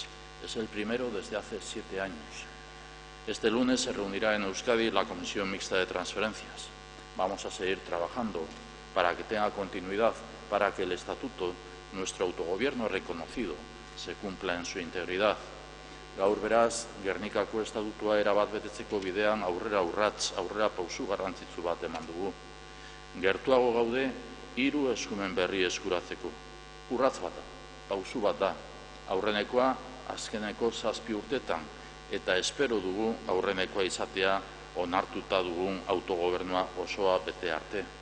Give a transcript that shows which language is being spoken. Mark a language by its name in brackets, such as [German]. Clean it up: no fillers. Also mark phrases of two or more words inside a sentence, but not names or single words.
[Spanish] Es el primero desde hace 7 años. Este lunes se reunirá en Euskadi la Comisión Mixta de Transferencias. Vamos a seguir trabajando para que tenga continuidad, para que el Estatuto, nuestro autogobierno reconocido, se cumpla en su integridad. [Basque] Gaur beraz, Gernikako Estatutua erabat betetzeko bidean aurrera urrats, aurrera pausu garrantzitsu bat eman dugu. Gertuago gaude, 3 eskumen berri eskuratzeko. Urratz bat da, pausu bat da. Aurrenekoa, azkeneko 7 urtetan, eta espero dugu aurrenekoa izatea onartuta dugun autogobernua osoa bete arte.